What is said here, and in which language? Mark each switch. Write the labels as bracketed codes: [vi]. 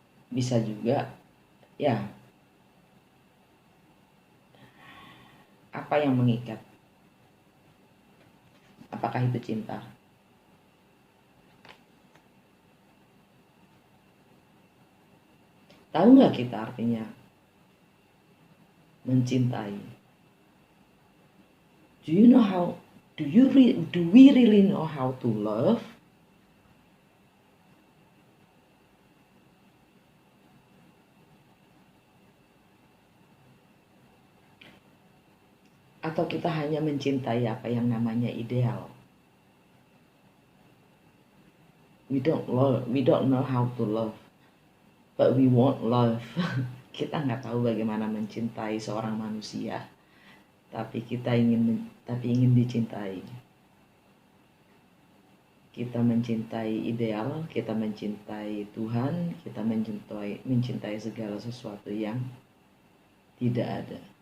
[id] Bisa juga ya, apa yang mengikat? Apakah itu cinta? Tahu nggak kita artinya mencintai? [en] Do you know how? Do we really know how to love? [id] Atau kita hanya mencintai apa yang namanya ideal? [en] We don't know how to love, but we want love. [id] Kita nggak tahu bagaimana mencintai seorang manusia, tapi ingin dicintai. Kita mencintai ideal, kita mencintai Tuhan, kita mencintai segala sesuatu yang tidak ada.